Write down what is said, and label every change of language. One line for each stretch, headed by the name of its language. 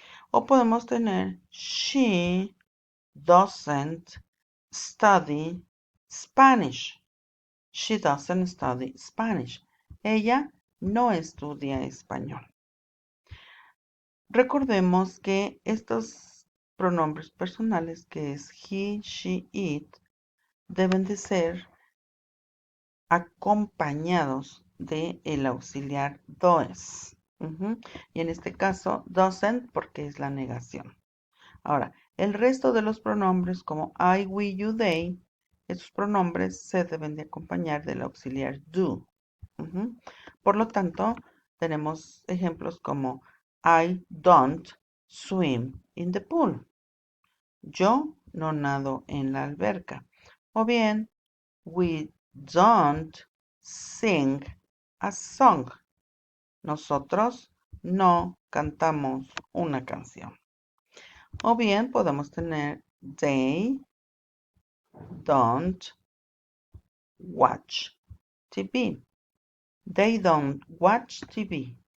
Spanish: O podemos tener
English: she doesn't study Spanish. She doesn't study Spanish.
Spanish: Ella no estudia español. Recordemos que estos pronombres personales, que es he, she, it, deben de ser acompañados de el auxiliar does. Y en este caso, doesn't, porque es la negación. Ahora, el resto de los pronombres como I, we, you, they, esos pronombres se deben de acompañar del auxiliar do. Por lo tanto, tenemos ejemplos como
English: I don't swim in the pool.
Spanish: Yo no nado en la alberca. O bien,
English: we don't sing a song.
Spanish: Nosotros no cantamos una canción. O bien podemos tener
English: they don't watch TV. They don't watch TV.